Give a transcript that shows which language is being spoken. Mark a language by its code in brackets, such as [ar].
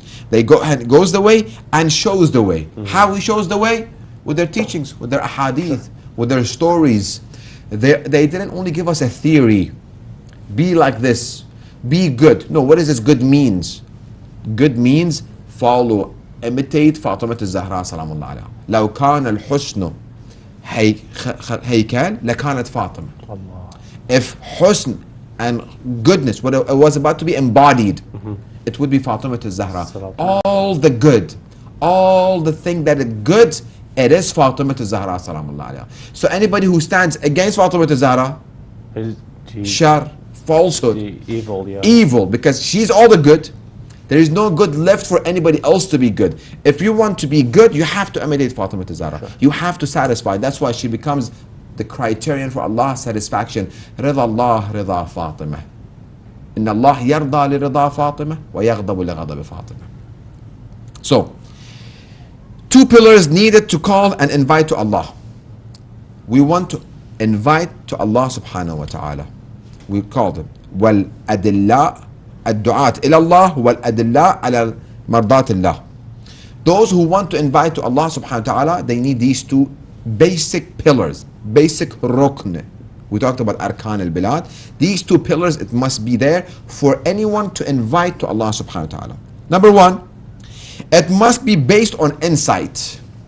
[en] They goes the way and shows the way. How he shows the way? With their teachings, with their ahadith, with their stories. They didn't only give us a theory. Be like this. Be good. No, what does this good means? Good means follow, imitate Fatima al-Zahra salamullah alayha. [ar] لو كان الحسن هيكل لكانت فاطمة. Allah. [en] If husn and goodness, what it was about to be embodied, it would be Fatima al-Zahra. All the good, all the thing that is good, it is Fatima al-Zahra salamullah alayha. So anybody who stands against Fatima al-Zahra, shar, falsehood, Evil, yeah. evil, because she's all the good. There is no good left for anybody else to be good. If you want to be good, you have to imitate Fatima al-Zahra. Sure. You have to satisfy. That's why she becomes the criterion for Allah's satisfaction. [ar] رضا الله رضا فاطمة. إن الله يرضى لرضا فاطمة ويغضب لغضب فاطمة. [en] So, two pillars needed to call and invite to Allah. We want to invite to Allah subhanahu wa ta'ala. We call them [ar] والأدلاء الدعاة إلى الله والأدلاء على مرضات الله. [en] Those who want to invite to Allah subhanahu wa ta'ala, they need these two basic pillars, basic rukn. We talked about arkan al-bilad. These two pillars, it must be there for anyone to invite to Allah subhanahu wa ta'ala. Number one, it must be based on insight.